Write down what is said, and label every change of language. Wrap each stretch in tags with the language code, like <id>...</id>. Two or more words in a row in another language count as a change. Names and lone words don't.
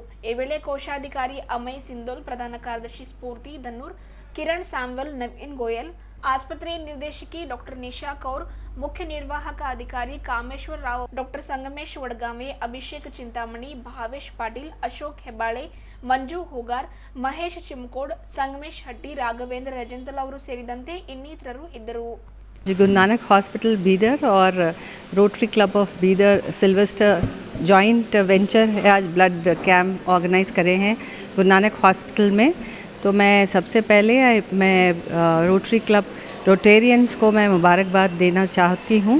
<kn>ಈ ವೇಳೆ ಕೋಶಾಧಿಕಾರಿ ಅಮಯ್ ಸಿಂಧೋಲ್, ಪ್ರಧಾನ ಕಾರ್ಯದರ್ಶಿ ಸ್ಫೂರ್ತಿ ದನ್ನೂರ್, ಕಿರಣ್ ಸಾಮ್ವೆಲ್, ನವೀನ್ ಗೋಯಲ್, ಆಸ್ಪತ್ರೆಯ ನಿರ್ದೇಶಕಿ ಡಾಕ್ಟರ್ ನಿಶಾ ಕೌರ್, ಮುಖ್ಯ ನಿರ್ವಾಹಕ ಅಧಿಕಾರಿ ಕಾಮೇಶ್ವರ್ ರಾವ್, ಡಾಕ್ಟರ್ ಸಂಗಮೇಶ್ ವಡಗಾಮೆ, ಅಭಿಷೇಕ್ ಚಿಂತಾಮಣಿ, ಭಾವೇಶ್ ಪಾಟೀಲ್, ಅಶೋಕ್ ಹೆಬ್ಬಾಳೆ, ಮಂಜು ಹೂಗಾರ್, ಮಹೇಶ್ ಚಿಮ್ಕೋಡ್, ಸಂಗಮೇಶ್ ಹಟ್ಟಿ, ರಾಘವೇಂದ್ರ ರಜಂತಲ್ ಅವರು ಸೇರಿದಂತೆ ಇನ್ನಿತರರು ಇದ್ದರು.</kn> <hi>गुरु नानक हॉस्पिटल बीदर और रोटरी क्लब ऑफ बीदर सिल्वर स्टार</hi> <en>joint venture</en> <hi>है, आज</hi> <en>blood camp organise</en> <hi>करे हैं गुरु नानक हॉस्पिटल में। तो मैं सबसे पहले मैं रोटरी क्लब रोटेरियंस को मैं मुबारकबाद देना चाहती हूँ।</hi>